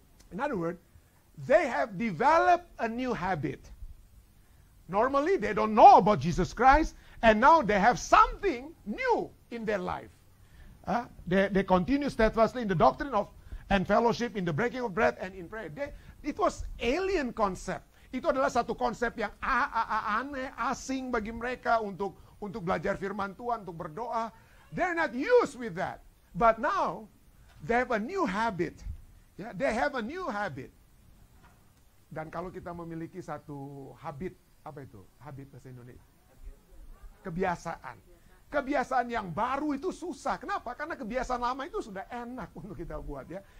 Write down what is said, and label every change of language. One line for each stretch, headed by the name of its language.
English: In other words, they have developed a new habit. Normally, they don't know about Jesus Christ, and now they have something new in their life. They continue steadfastly in the doctrine of and fellowship, in the breaking of bread, and in prayer. It was alien concept.
Indonesian: Itu adalah satu konsep yang aneh, asing bagi mereka untuk belajar firman Tuhan, untuk berdoa.
English: They're not used with that. But now, they have a new habit. Yeah, they have a new habit.
Indonesian: Dan kalau kita memiliki satu habit, apa itu? Habit bahasa Indonesia. Kebiasaan. Kebiasaan yang baru itu susah. Kenapa? Karena kebiasaan lama itu sudah enak untuk kita buat ya.